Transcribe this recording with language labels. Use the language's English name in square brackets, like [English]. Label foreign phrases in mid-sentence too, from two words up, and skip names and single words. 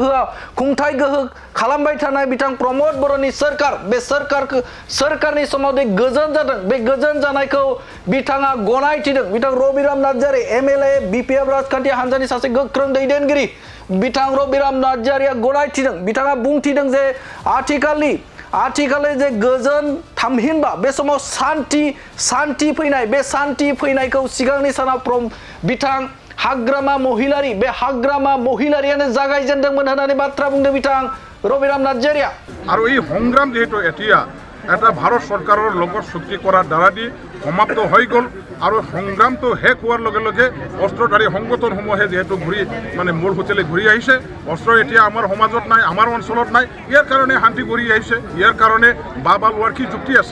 [Bodo] गोहो खालामबाय थानाय बिथां प्रमोद बर'नि सोरखार बे सोरखारनि समाव जे गोजोन जादों बे गोजोन जानायखौ बिथाङा गनायथिदों बिथां रबिराम नार्जारी एमएलए बिपिएफ राजखान्थि हान्जानि सासे गोख्रों दैदेनगिरि बिथां रबिराम नार्जारीया गनायथिदों बिथाङा बुंथिदों जे आथिखालनि जे गोजोन थामहिनबा बे समाव सान्थि फैनाय बे सान्थि फैनायखौ सिगांनि सानाव बिथां हाग्रामा महिलारी बे हाग्रामा महिलारियानो जागायजेनदोंमोन होननानै बाथ्रा बुंदों बिथां रबिराम नार्जारीया [Assamese] আৰু এই সংগ্ৰাম যেহেতু এতিয়া এটা ভাৰত চৰকাৰৰ লগত চুক্তি কৰাৰ দ্বাৰা দি সমাপ্ত হৈ গ'ল আৰু সংগ্ৰামটো শেষ হোৱাৰ লগে লগে অস্ত্ৰধাৰী সংগঠনসমূহে যেহেতু মূল হোটেলে ঘূৰি আহিছে অস্ত্ৰ এতিয়া আমাৰ সমাজত নাই আমাৰ অঞ্চলত নাই ইয়াৰ কাৰণে শান্তি ঘূৰি আহিছে ইয়াৰ কাৰণে বাবা লোৱাৰ কি যুক্তি আছে